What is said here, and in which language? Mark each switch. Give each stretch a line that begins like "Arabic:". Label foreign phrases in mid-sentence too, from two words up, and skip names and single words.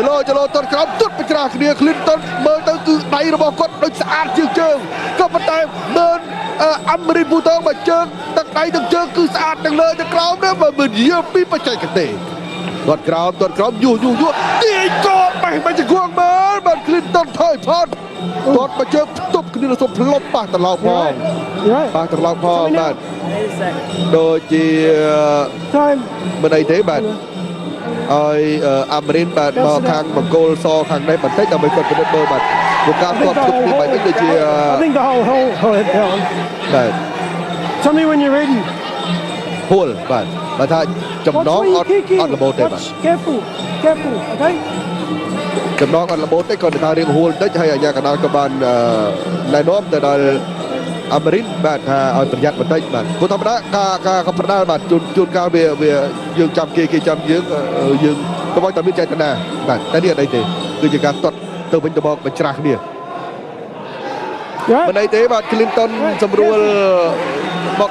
Khmer: លោតត់ក្រោមទត់ប្រច្រាស់គ្នា Clinton មើលទៅគឺដៃរបស់គាត់ដូចស្អាតជាងជើងក៏ប៉ុន្តែមើលអាមេរិនពូថងមកជើងទឹកដៃទឹកជើងគឺស្អាតទាំងលើទាំងក្រោមណាបើមិននិយាយពីបច្ចេកទេសទាត់ក្រោមយូទាញកោបបែរមកជង្គង់មើលបាទ Clinton ថយផុតទាត់មកជើងផ្ទប់គ្នាសុំផ្លុំប៉ះត្រឡប់ផងបាទ ដូចជាមិនអីទេបាទឲ្យអាមេរិនបាទមកខាងបង្គោលសខាងនេះបន្តិចដើម្បីគាត់ពិនិត្យមើលបាទពួកការទាត់ទុកពីបែបនេះដូចជា
English: I think the whole head down
Khmer: បាទ
English: Tell me when you're ready
Khmer: ហួលបាទបើថាចំណងអត់របូតទេបាទ
English: Careful okay
Khmer: ចំណងអត់របូតទេគាត់ថារៀងហួលតិចហើយអាជ្ញាកណ្ដាលក៏បានណែនាំទៅដល់អាមេរិកបាទថាឲ្យប្រយ័ត្នបន្តិចបាទព្រោះធម្មតាការប្រដាល់បាទជួនកាលវាយើងចាំគេចាំយើងកុំឲ្យតែមានចេតនាបាទតែនេះអត់អីទេគឺជាការទាត់ទៅវិញទៅមកបញ្ច្រាស់គ្នាមិនអីទេបាទ Clinton សម្រួលមក